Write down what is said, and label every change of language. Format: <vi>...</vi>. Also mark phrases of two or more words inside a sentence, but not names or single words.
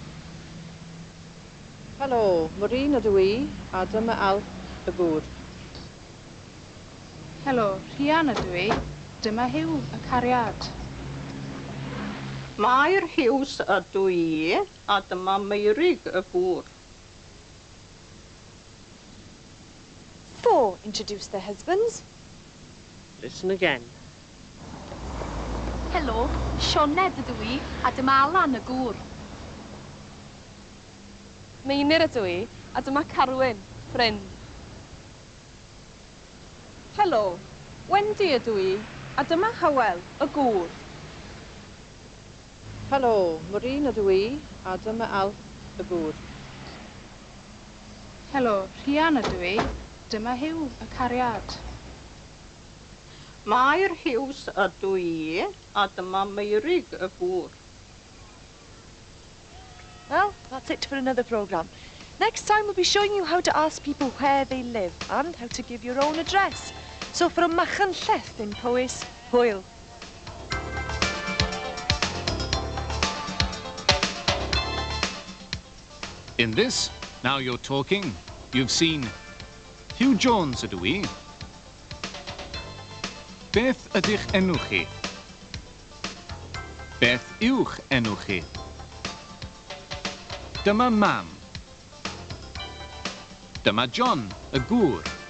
<cy>Helo, Maureen ydw i, a dyma Alf, y gŵr. Helo, Rhian ydw i. Dyma Hugh, y cariad. Mae'r Hughes ydw i, a dyma Meirig y gŵr.</cy> <en>4 introduce their husbands. Listen again.</en> <cy>Helo, Sioned ydw i, a dyma Alan y gŵr. Meinir ydw i, a dyma Carwyn, ffrind. Helo, Wendy ydw i, a dyma Hywel, y gŵr. Helo, Maureen ydw i, a dyma Alf, y gŵr. Helo, Rhian ydw i. Dyma Hugh, y cariad. Mae'r Hughes ydw i, a dyma Meirig y gŵr.</cy> <en>Well, that's it for another programme. Next time we'll be showing you how to ask people where they live and how to give your own address. So for a Machyn Lleth in Powys, hwyl. In this, Now You're Talking, you've seen Hugh Jones</en> <cy>ydw i. Beth ydych enw chi? Beth yw'ch enw chi? Dyma Mam. Dyma John, y gŵr.</cy>